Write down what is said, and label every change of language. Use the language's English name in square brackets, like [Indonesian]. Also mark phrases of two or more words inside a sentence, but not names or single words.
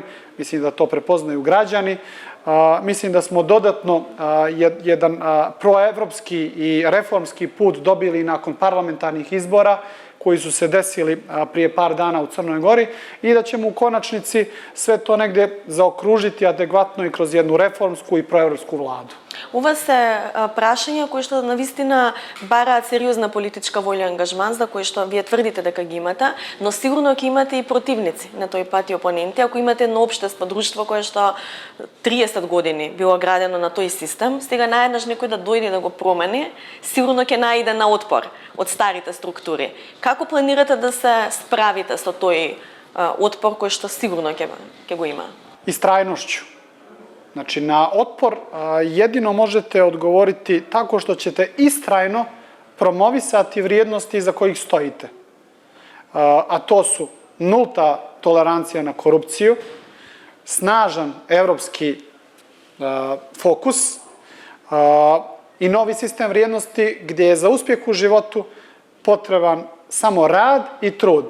[Serbian] Mislim da to prepoznaju građani. Mislim da smo dodatno jedan proevropski i reformski put dobili nakon parlamentarnih izbora koji su se desili prije par dana u Crnoj Gori i da ćemo u konačnici sve to negdje zaokružiti adekvatno i kroz jednu reformsku i proevropsku vladu. [Macedonian] Ова се прашања кои што навистина бараат сериозна политичка волја и ангажман, за кои што вие тврдите дека ги имате, но сигурно ќе имате и противници на тој пат и опоненти. Ако имате едно општество, друштво кое што 30 години било градено на тој систем, сега наеднаш некој да дојде да го промени, сигурно ќе најде на отпор од старите структури. Како планирате да се справите со тој отпор кој што сигурно ќе го има? [Serbian] Istrajnošću. Znači, na otpor jedino možete odgovoriti tako što ćete istrajno promovisati vrijednosti za kojih stojite. A to su nulta tolerancija na korupciju, snažan evropski fokus i novi sistem vrijednosti gdje je za uspjeh u životu potreban samo rad i trud.